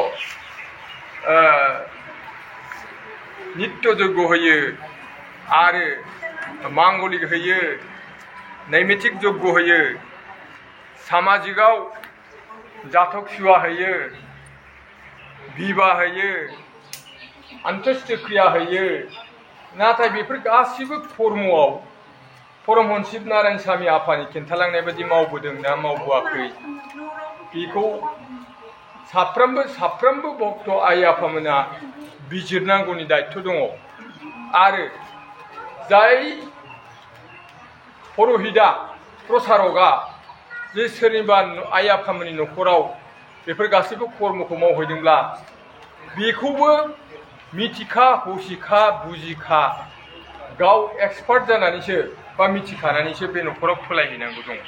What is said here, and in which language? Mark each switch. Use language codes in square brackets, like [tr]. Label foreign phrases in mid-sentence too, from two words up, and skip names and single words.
[brx] नित्य जयग' होयो आरो मांगलिक होयो, नैमित्तिक जयग' होयो, सामाजिकआव जाथक सुवा होयो, बिबाह होयो, अन्त्येष्टिक्रिया होयो। नाथाय बेफोर गासिबो कर्मआव परमहंस शिब नारायण स्वामी आफानि खिन्थालांनाय बायदि मावबोदों ना मावबोआखै बेखौ साफ्रोमबो भक्त आइ आफामोना बिजिरनांगौनि दायित्व दङ। आरो जाय पुर'हिता प्रसारकआ जे सोरनिबा आइ आफामोननि न'खराव बेफोर गासैबो कर्मखौ मावहैदोंब्ला बेखौबो मिथिखा हसिखा बुजिखा गाव एक्सपार्ट जानानैसो बा मिथिखानानैसो बे न'खराव फोलायहैनांगौ दं।